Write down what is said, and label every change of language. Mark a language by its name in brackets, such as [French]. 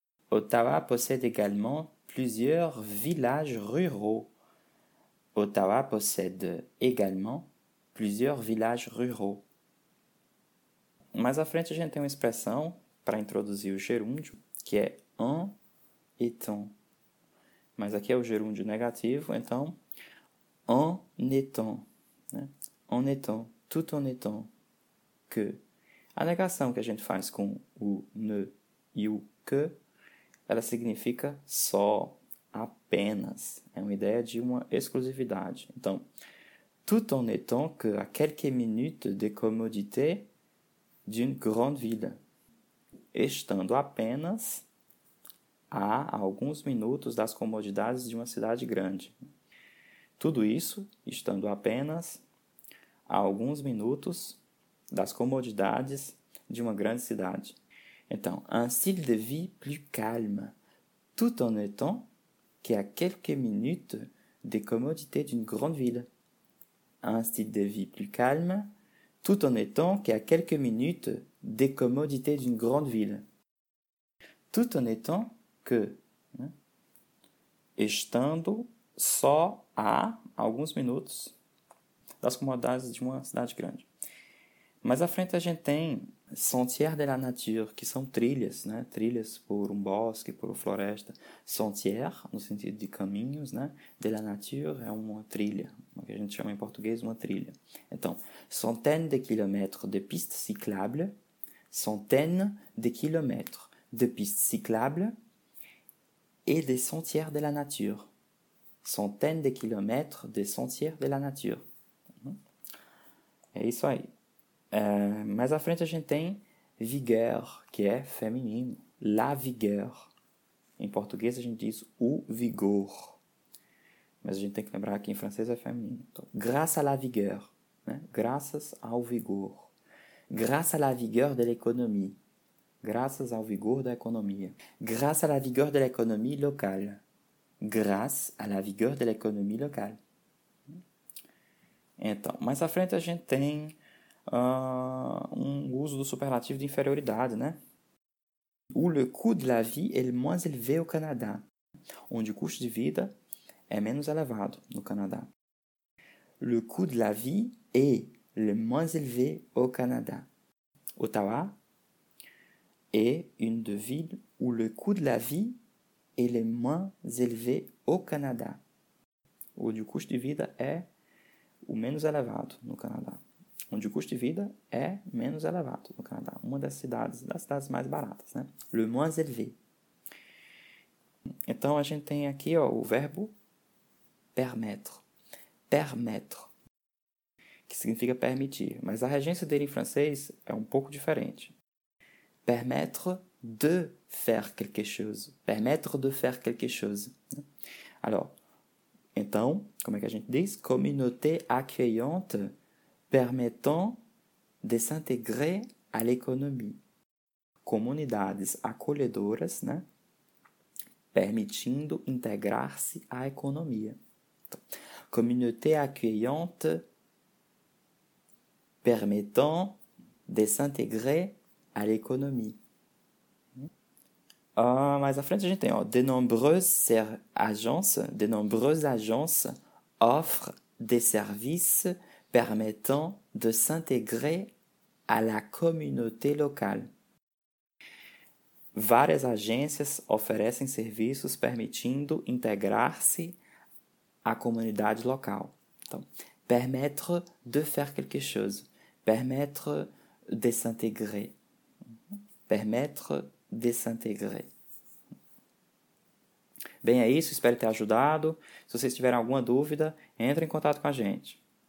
[French] Ottawa possède également plusieurs villages ruraux. Ottawa possède également plusieurs villages ruraux. [Portuguese] Mais à frente a gente tem uma expressão para introduzir o gerúndio, que é en étant. Mas aqui é o gerúndio negativo, então en étant, né? [French] En étant, tout en étant, que. [Portuguese] A negação que a gente faz com o ne e o que, ela significa só, apenas. É uma ideia de uma exclusividade. Então, [French] tout en étant que à quelques minutes de commodité d'une grande ville, [Portuguese] estando apenas a alguns minutos das comodidades de uma cidade grande. Tudo isso estando apenas a alguns minutos das comodidades de uma grande cidade. [French] Então, un style de vie plus calme, tout en étant que à quelques minutes des commodités d'une grande ville. Un style de vie plus calme, tout en étant que à quelques minutes des commodités d'une grande ville. Tout en étant que, né? [Portuguese] Estando só a alguns minutos das comodidades de uma cidade grande. Mais à frente a gente tem sentiers de la nature, que são trilhas, né? Trilhas por um bosque, por uma floresta. Sentiers, no sentido de caminhos, né? De la nature é uma trilha, o que a gente chama em português uma trilha. [French] Então, centaines de kilomètres de pistes cyclables. Centaines de kilomètres de pistes cyclables et des sentiers de la nature. Centaines de kilomètres de sentiers de la nature. [Portuguese] É isso aí. Mais à frente a gente tem vigueur, que é feminino. La vigueur. Em português a gente diz o vigor. Mas a gente tem que lembrar que em francês é feminino. Então, [French] grâce à la vigueur, [Portuguese] né? Graças ao vigor. [French] Grâce à la vigueur de l'économie. [Portuguese] Graças ao vigor da economia. [French] Grâce à la vigueur de l'économie locale. Grâce à la vigueur de l'économie locale. [Portuguese] Então, mais à frente a gente tem um uso do superlativo de inferioridade, né? [French] Où le coût de la vie est le moins élevé au Canada. [Portuguese] Onde o custo de vida é menos elevado no Canadá. [French] Le coût de la vie est le moins élevé au Canada. Ottawa est une des villes où le coût de la vie est le moins élevé au Canada. [Portuguese] Onde o custo de vida é o menos elevado no Canadá. Onde o custo de vida é menos elevado no Canadá. Uma das cidades mais baratas, né? [French] Le moins élevé. [Portuguese] Então, a gente tem aqui, ó, o verbo permettre. Permettre. Que significa permitir. Mas a regência dele em francês é um pouco diferente. [French] permettre de faire quelque chose. Permettre de faire quelque chose. [Portuguese] Alors, então, como é que a gente diz? [French] Communauté accueillante permettant de s'intégrer à l'économie. [Portuguese] Comunidades acolhedoras, né? Permitindo integrar-se à economia. [French] Então, communauté accueillante permettant de s'intégrer à l'économie. [Portuguese] Mais à frente, a gente tem, ó, [French] de nombreuses agences offrent des services permettant de s'intégrer à la communauté locale. [Portuguese] Várias agências oferecem serviços permitindo integrar-se à comunidade local. Então, [French] permettre de faire quelque chose. Permettre de s'intégrer. Permettre de s'intégrer. [Portuguese] Bem, é isso. Espero ter ajudado. Se vocês tiverem alguma dúvida, entre em contato com a gente.